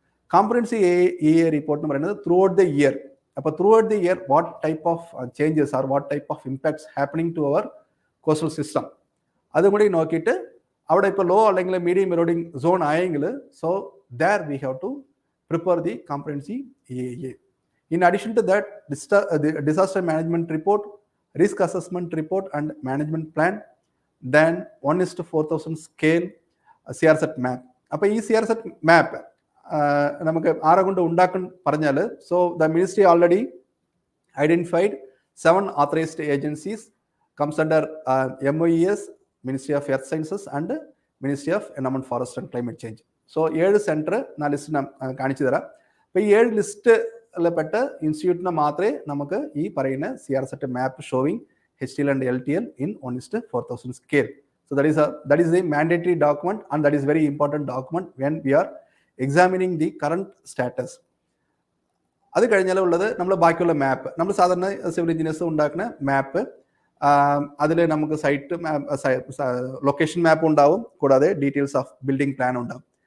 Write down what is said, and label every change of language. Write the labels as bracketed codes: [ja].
[en] comprehensive EA report [ml] എന്ന് പറയുന്നത് [en] Throughout the year. അപ്പോൾ throughout the year what type of changes are what type of impacts happening to our coastal system [ml] അതും കൂടി നോക്കിയിട്ട് അവിടെ ഇപ്പോൾ law അല്ലെങ്കിൽ മീഡിയം എറോഡിങ് സോൺ ആയെങ്കിൽ [en] So there we have to prepare the comprehensive EA. In addition to that, the disaster management report, risk assessment report and management plan, then 1:4000 scale CRZ map. [ml] അപ്പോൾ ഈ CRZ map നമുക്ക് ആരെ കൊണ്ട് ഉണ്ടാക്കാൻ പറഞ്ഞാൽ, [en] So the ministry already identified 7 authorized agencies comes under MOES, Ministry of Earth Sciences and Ministry of Environment, Forest and Climate Change. [ml] So 7 centre ഞാൻ list കാണിച്ചു തരാം. അപ്പോൾ ഈ 7 ലിസ്റ്റിൽപ്പെട്ട ഇൻസ്റ്റിറ്റ്യൂട്ടിനെ മാത്രമേ നമുക്ക് ഈ പറയുന്ന CRZ map [en] Showing HTL and LTL in 1:4000 scale. So that is a mandatory document and that is very important document when we are examining the current status. [ml] അത് കഴിഞ്ഞാൽ ഉള്ളത് നമ്മൾ ബാക്കിയുള്ള മാപ്പ്, നമ്മൾ സാധാരണ സിവിൽ എഞ്ചിനീയേഴ്സ് ഉണ്ടാക്കുന്ന മാപ്പ്, അതിൽ നമുക്ക് സൈറ്റ് ലൊക്കേഷൻ മാപ്പ് ഉണ്ടാവും, കൂടാതെ ഡീറ്റെയിൽസ് ഓഫ് ബിൽഡിംഗ് പ്ലാൻ ഉണ്ടാവും.